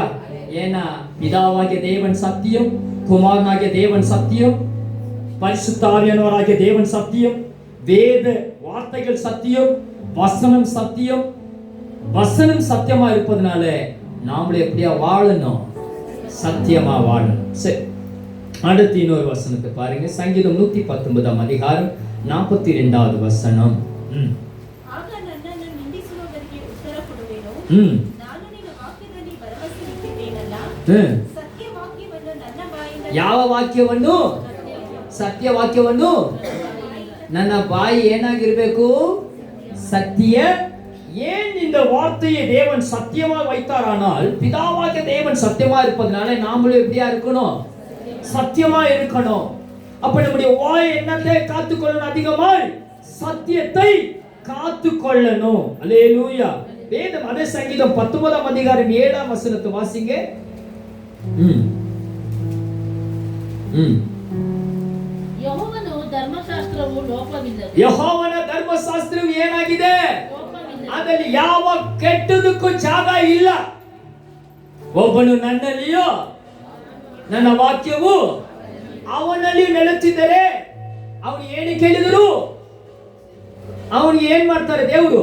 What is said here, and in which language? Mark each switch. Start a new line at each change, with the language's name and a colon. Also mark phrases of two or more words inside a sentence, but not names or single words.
Tamil: ஏன்னா பிதாவாகிய தேவன் சத்தியம், குமாரனாகிய தேவன் சத்தியம், பரிசுத்த ஆவியானவராகிய தேவன் சத்தியம், வேத வார்த்தைகள் சத்தியம், வசனம் சத்தியம். வசனம் சத்தியமா இருப்பதனால நாமளே எப்படியா வாழணும்? சத்தியமா வாழணும். சரி, அடுத்து இன்னொரு வசனத்தை பாருங்க. சங்கீதம் 119 அதிகாரம் 42வது வசனம்.
Kannada: ಯಾವ ವಾಕ್ಯವನ್ನು? ಸತ್ಯ ವಾಕ್ಯವನ್ನು ನನ್ನ ಬಾಯಿ ಏನಾಗಿರ್ಬೇಕು?
Tamil: சத்திய. ஏன் இந்த வார்த்தையை தேவன் சத்தியமா வைத்தாரானால் பிதாவாகிய தேவன் சத்தியமா இருப்பதனால நாமளும் எப்படியா இருக்கணும்? சத்தியமா இருக்கணும். அப்ப நம்முடைய வாய் என்னத்தை காத்துக்கொள்ளணும்? அதிகமாய் சத்தியத்தை காத்துக்கொள்ளணும். அல்லேலூயா. வேதம் அதே சங்கீதம் 19 அதிகாரம் 7ஆம் வசனத்தை வாசிங்க.
Kannada: ಯೆಹೋವನ ಧರ್ಮಶಾಸ್ತ್ರವು ಲೋಪವಿಲ್ಲದು. ಯೆಹೋವನ ಧರ್ಮಶಾಸ್ತ್ರವು ಏನಾಗಿದೆ? ಅದರಲ್ಲಿ ಯಾವ ಕೆಟ್ಟದಕ್ಕೂ ಜಾಗ ಇಲ್ಲ. ಒಬ್ಬನು ನನ್ನಲ್ಲಿಯೋ ನನ್ನ ವಾಕ್ಯವು ಅವನಲ್ಲಿ ನೆಲೆಸಿದರೆ ಅವನು ಏನು ಕೇಳಿದರು ಅವನಿಗೆ ಏನ್ ಮಾಡ್ತಾರೆ ದೇವರು?